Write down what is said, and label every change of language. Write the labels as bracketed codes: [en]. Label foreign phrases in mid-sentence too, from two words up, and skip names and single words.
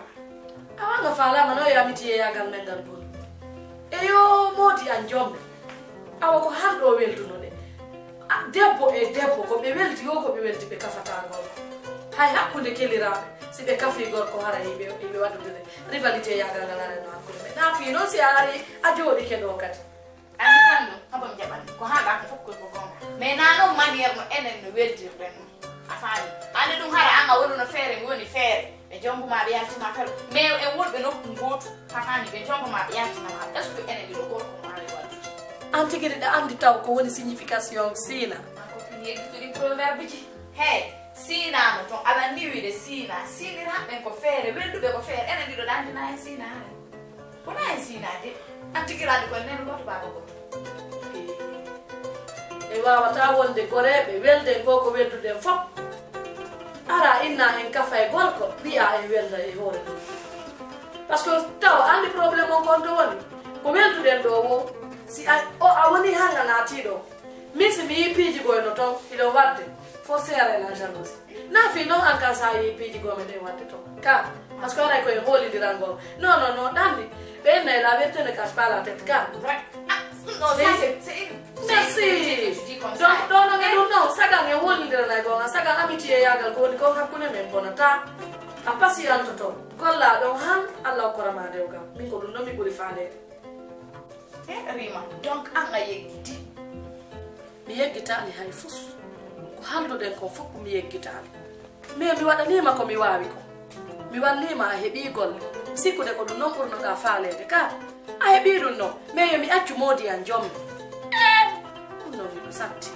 [ff] awanga falama no yamiti yeyagal men ngal bon eyo modi an jombe awa ko hanɗo welduno de debbo e debbo ko ɓe weldi yo ko ɓe weldi ɓe kafata gorko hay hakkude keliraɓe si ɓe kafi gorko hara yiɓe waɗude rivalité yagal ngal areno hakkude ɓe na fi noon si a ari a jooɗike ɗo kadi andi tan ɗum haɓam jaɓani ko haɗa ko fof koy ko gonga mais nanon maniére no enen no weldirɗen ɗum a faami andi ɗum hara an a woni no feere woni feere ɓe jombuma ɓe yaltima kala mais en wonɓe nokku gotu a faami ɓe jombuma ɓe yaltinama [fr] est ce que [ff] enen ɗiɗo gorko no haala waddude an tigi ɗiɗa andi taw ko woni signification sina copine yeggituɗi proverbe ji hey sinano ton ala niwide sina siniraɓen ko feere welduɓe ko feere enen ɗiɗo ɗandina hen sina hare wona hen sinade an tigirandi koye nen goto baba goto e wawata wonde goreɓe welden ko ko welduden fof ara inna en kafa e gorko mbiya en welda e hoore ɗum [fr] par ce que [ff] taw andi probléme on gonto woni ko welduɗen ɗo wo si a woni hanga naatiɗo min si mi yi piiji goyno toon iɗo wadde fo seere [fr] la jalousie [ff] na fi noon an kan sa yi piiji goyme ɗen wadde toon ka [fr] par ce que [ff] aray koye hoolidiran gol non ɗandi ɓe ennayi [fr] la vérité ne cache pas la tête [ff] ka [fr] vrai non ça c'est [ff] merci donc ɗo no ɓe ɗum non na gonga saka amitiye yagal ko woni ko hakkune men bonata a pasiyanto to golla ɗon han allah korama dewgam min ko ɗum ɗon mi ɓuri faalede Rima donc an a yeggiti mi yeggitali hay fus ko halduɗen ko fof mi yeggitali mais mi waɗanima ko mi wawi ko mi wallima a heeɓi golle sikkude ko ɗum noon ɓurnoɗa faalede ka a heeɓi ɗum noon mais yomi accu moodi an jommi ɗum noon miɗo satti